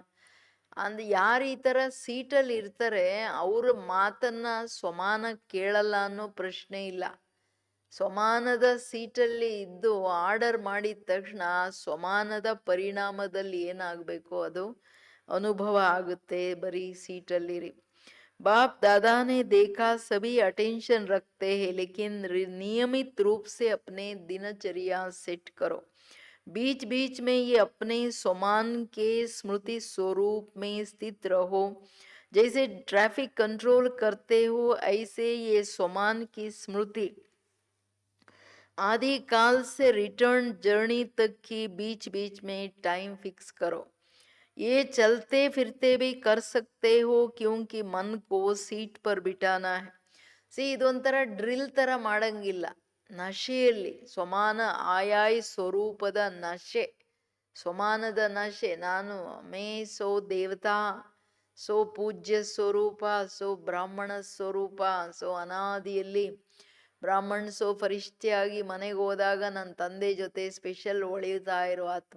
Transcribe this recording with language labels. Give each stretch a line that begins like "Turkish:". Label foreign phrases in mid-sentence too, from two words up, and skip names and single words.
Kannada: ಅಂದ್ ಯಾರು ಈ ಥರ ಸೀಟಲ್ಲಿ ಇರ್ತಾರೆ ಅವ್ರ ಮಾತನ್ನ ಸ್ವಮಾನ ಕೇಳಲ್ಲ ಅನ್ನೋ ಪ್ರಶ್ನೆ ಇಲ್ಲ. ಸ್ವಮಾನದ ಸೀಟಲ್ಲಿ ಇದ್ದು ಆರ್ಡರ್ ಮಾಡಿದ ತಕ್ಷಣ ಸ್ವಮಾನದ ಪರಿಣಾಮದಲ್ಲಿ ಏನಾಗಬೇಕು ಅದು ಅನುಭವ ಆಗುತ್ತೆ. ಬರೀ ಸೀಟಲ್ಲಿರಿ.
Hindi: बाप दादा ने देखा सभी अटेंशन रखते हैं, लेकिन नियमित रूप से अपने दिनचर्या सेट करो. बीच बीच में ये अपने स्वमान के स्मृति स्वरूप में स्थित रहो. जैसे
English: traffic control
Hindi: करते हो ऐसे ये स्वमान की स्मृति आदि काल से
English: return journey
Hindi: तक की बीच बीच में
English: time fix
Hindi: करो. ये चलते फिरते भी कर सकते हो क्योंकि मन को सीट पर बिठाना है.
Kannada: ಇದೊಂಥರ ಡ್ರಿಲ್ ತರ ಮಾಡಂಗಿಲ್ಲ. ನಶೆಯಲ್ಲಿ ಸ್ವಮಾನ ಆಯಾಯ ಸ್ವರೂಪದ ನಶೆ, ಸ್ವಮಾನದ ನಶೆ. ನಾನು
Hindi: मैं सो देवता,
Kannada: ಸೋ ಪೂಜ್ಯ ಸ್ವರೂಪ, ಸೋ ಬ್ರಾಹ್ಮಣ ಸ್ವರೂಪ, ಸೋ ಅನಾದಿಯಲ್ಲಿ ಬ್ರಾಹ್ಮಣ್ ಸೋ ಫರಿಷ್ಠೆಯಾಗಿ ಮನೆಗೆ ಹೋದಾಗ ನನ್ನ ತಂದೆ ಜೊತೆ ಸ್ಪೆಷಲ್ ಒಳೆಯುತ್ತಾ ಇರೋ ಆತ್ಮ.